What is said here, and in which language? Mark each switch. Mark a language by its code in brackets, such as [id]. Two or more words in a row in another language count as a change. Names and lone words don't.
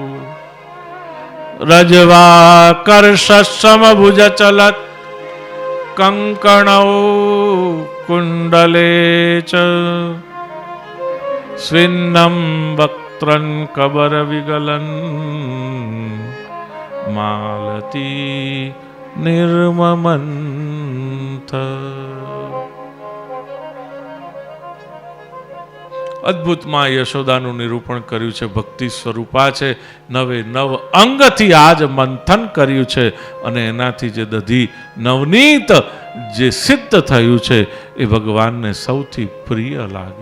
[sa] रजवाकर्षसमभुजचलत् कंकणौ कुण्डले च स्विन्नं वक्त्रं कबरविगलन् मालती निर्ममन्थ। [gu] અદ્ભુતમાં યશોદાનું નિરૂપણ કર્યું છે. ભક્તિ સ્વરૂપા છે, નવે નવ અંગથી આજ મંથન કર્યું છે અને એનાથી જે દધી નવનીત જે સિદ્ધ થયું છે એ ભગવાનને સૌથી પ્રિય લાગે.